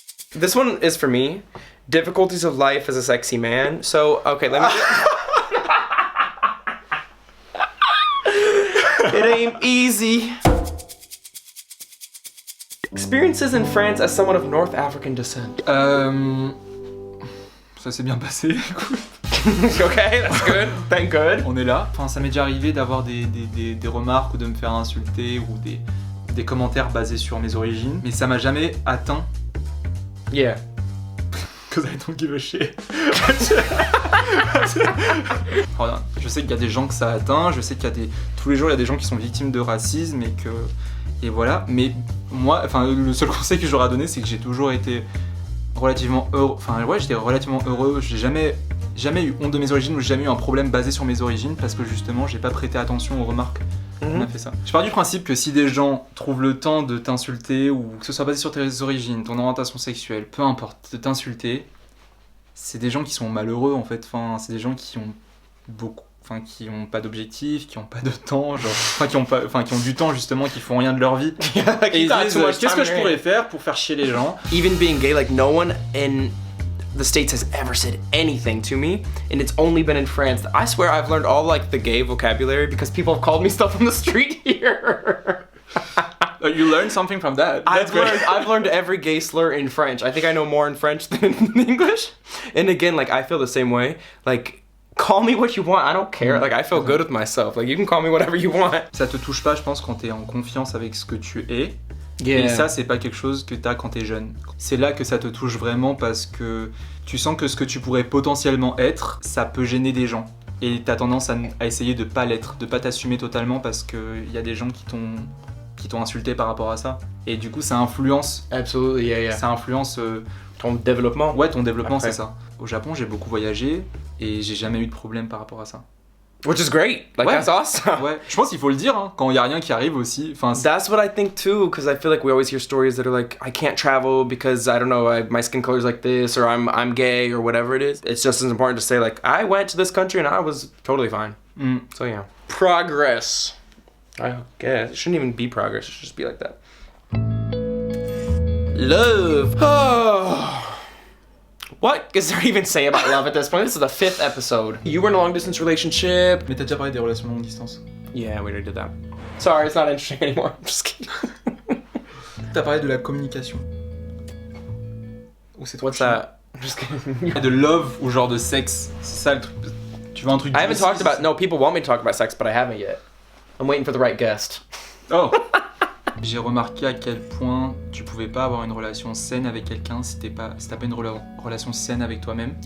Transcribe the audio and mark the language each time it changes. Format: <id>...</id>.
<en>This one is for me. Difficulties of life as a sexy man. So, okay, let me... It ain't easy. Experiences in France as someone of North African descent.</en> <fr>Ça s'est bien passé, écoute.</fr> <en>Okay, that's good. Thank God.</en> <fr>On est là. Enfin, ça m'est déjà arrivé d'avoir des remarques ou de me faire insulter ou des commentaires basés sur mes origines, mais ça m'a jamais atteint.</fr> <en>Yeah. Cause I don't give a shit.</en> <fr>Voilà. Je sais qu'il y a des gens que ça atteint, je sais qu'il y a tous les jours il y a des gens qui sont victimes de racisme et voilà. Mais moi, enfin, le seul conseil que j'aurais à donner, c'est que j'ai toujours été relativement heureux. Enfin, ouais, j'étais relativement heureux. J'ai jamais eu honte de mes origines ou j'ai jamais eu un problème basé sur mes origines parce que justement, j'ai pas prêté attention aux remarques. On a fait ça. Je pars du principe que si des gens trouvent le temps de t'insulter ou que ce soit basé sur tes origines, ton orientation sexuelle, peu importe, de t'insulter, c'est des gens qui sont malheureux en fait. Enfin, c'est des gens qui ont qui ont pas d'objectif, qui ont pas de temps, qui ont du temps justement, qui font rien de leur vie. Et ils disent qu'est-ce que je pourrais faire pour faire chier les gens.</fr> <en>Even being gay, like no one in the States has ever said anything to me, and it's only been in France. I swear I've learned all like the gay vocabulary because people have called me stuff on the street here. You learned something from that. I've learned every gay slur in French. I think I know more in French than in English. And again, like I feel the same way. Like, call me what you want. I don't care. Like I feel good with myself. Like you can call me whatever you want.</en> <fr>Ça te touche pas, je pense, quand t'es en confiance avec ce que tu es.</fr> <en>Yeah.</en> <fr>Et ça, c'est pas quelque chose que t'as quand t'es jeune. C'est là que ça te touche vraiment parce que tu sens que ce que tu pourrais potentiellement être, ça peut gêner des gens. Et t'as tendance à essayer de pas l'être, de pas t'assumer totalement parce qu'il y a des gens qui t'ont insulté par rapport à ça. Et du coup, ça influence.</fr> <en>Absolutely, yeah.</en> <fr>Ça influence ton développement. Ouais, ton développement, après. C'est ça. Au Japon, j'ai beaucoup voyagé et j'ai jamais eu de problème par rapport à ça.</fr> <en>Which is great. Like,</en> <fr>ouais.</fr> <en>That's awesome.</en> <fr>Ouais. Je pense qu'il faut le dire, hein, quand il y a rien qui arrive aussi. Enfin,</fr> <en>that's what I think too, because I feel like we always hear stories that are like, I can't travel because I don't know, my skin color is like this, or I'm gay, or whatever it is. It's just as important to say like, I went to this country and I was totally fine. So yeah. Progress. I guess it shouldn't even be progress. It should just be like that. Love. Oh. What is there to even say about love at this point? This is the 5th episode. You were in a long distance relationship.</en> <fr>Mais t'as déjà parlé des relations longue distance.</fr> <en>Yeah, we already did that. Sorry, it's not interesting anymore. I'm just kidding.</en> <fr>T'as parlé de la communication. Ou c'est trop</fr> <en>What's</en> <fr>chiant.</fr> <en>that? I'm just kidding.</en> <fr>De love ou genre de sexe. C'est ça le truc. Tu veux un truc</fr> <en>I haven't juicy, talked about. No, people want me to talk about sex, but I haven't yet. I'm waiting for the right guest. Oh.</en> <fr>J'ai remarqué à quel point tu pouvais pas avoir une relation saine avec quelqu'un si t'as pas une relation saine avec toi-même.</fr>